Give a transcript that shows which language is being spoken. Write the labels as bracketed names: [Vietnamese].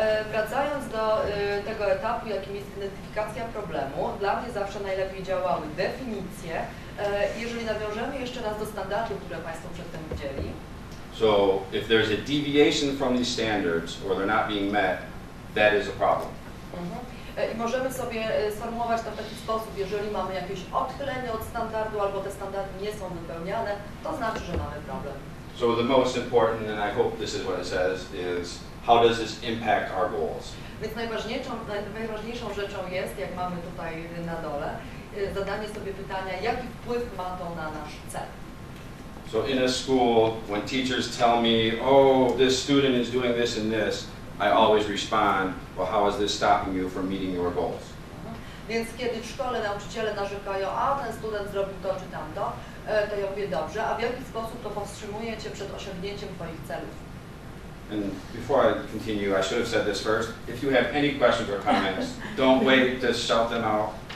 [Polish] Wracając do tego etapu, jakim jest identyfikacja problemu, dla mnie zawsze najlepiej działały definicje. Jeżeli nawiążemy jeszcze raz do standardów, które Państwo przedtem widzieli. [English] So if there's a deviation from these standards or they're not being met, that is a problem. [Polish] I możemy sobie sformułować to w taki sposób, jeżeli mamy jakieś odchylenie od standardu albo te standardy nie są wypełniane, to znaczy, że mamy problem. [English] So the most important, and I hope this is what it says, is how does this impact our goals? [Polish] Więc najważniejszą rzeczą jest, jak mamy tutaj na dole, zadanie sobie pytania, jaki wpływ ma to na nasz cel. [English] So in a school, when teachers tell me, oh, this student is doing this and this, I always respond, well, how is this stopping you from meeting your goals? [Polish] Więc kiedy w szkole nauczyciele narzekają, a ten student zrobił to czy tamto, to ja mówię, dobrze, a w jaki sposób to powstrzymuje Cię przed osiągnięciem Twoich celów? [English] And before I continue, I should have said this first. If you have any questions or comments, don't wait to shout them out.